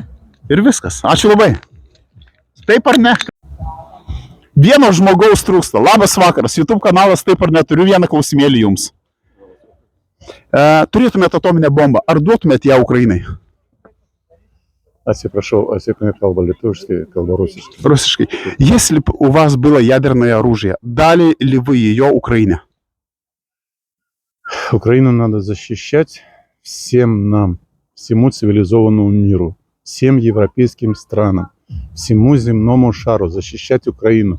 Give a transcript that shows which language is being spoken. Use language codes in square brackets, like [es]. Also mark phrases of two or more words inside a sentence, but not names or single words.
[lt] Ir viskas. Ačiū labai. Taip ar ne? Vieno žmogaus trūksta. Labas vakaras. YouTube kanalas taip ar ne. Turiu vieną klausimėlį jums. Turėtumėte atominę bombą. Ar duotumėte ją Ukrainai? Atsiprašau, не kalba lietuviškai, kalba rusiškai. [ru] Русский. Если бы у вас было ядерное оружие, дали ли вы ее Украине? Украину надо защищать всем нам, всему цивилизованному миру, всем европейским странам, всему земному шару защищать Украину.